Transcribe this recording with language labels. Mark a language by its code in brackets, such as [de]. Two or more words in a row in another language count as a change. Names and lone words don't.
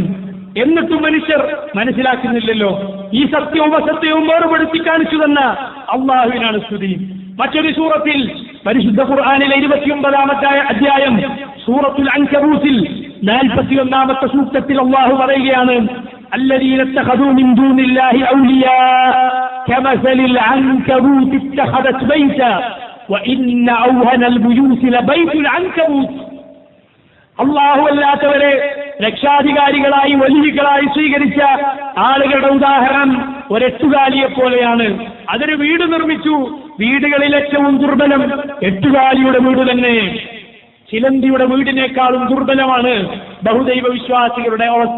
[ml] എന്നിട്ടും മനുഷ്യർ മനസ്സിലാക്കുന്നില്ലല്ലോ. ഈ സത്യവും അസത്യവും വേർപെടുത്തി കാണിച്ചു തന്ന അല്ലാഹുവിനാണ് സ്തുതി. മറ്റൊരു സൂറത്തിൽ പരിശുദ്ധ ഖുർആനിലെ 29-ാമത്തെ അധ്യായം സൂറത്തുൽ അൻകബൂത്തിൽ 41-ാമത്തെ സൂക്തത്തിൽ അല്ലാഹു പറയുകയാണ്, [ar] الذين اتخذوا من دون الله أولياء كمثل العنكبوت اتخذت بيتا وإن أوهن البيوت لبيت العنكبوت. [ml] അല്ലാഹു അല്ലാത്തവരെ രക്ഷാധികാരികളായി വലിയകളായി സ്വീകരിച്ച ആളുകളുടെ ഉദാഹരണം ഒരെട്ടുകാലിയെ പോലെയാണ്. അതൊരു വീട് നിർമ്മിച്ചു. വീടുകളിൽ ഏറ്റവും ദുർബലം എട്ടുകാലിയുടെ വീട് തന്നെ. ചിലന്തിയുടെ വീടിനേക്കാളും ദുർബലമാണ് ബഹുദൈവ വിശ്വാസികളുടെ അവസ്ഥ.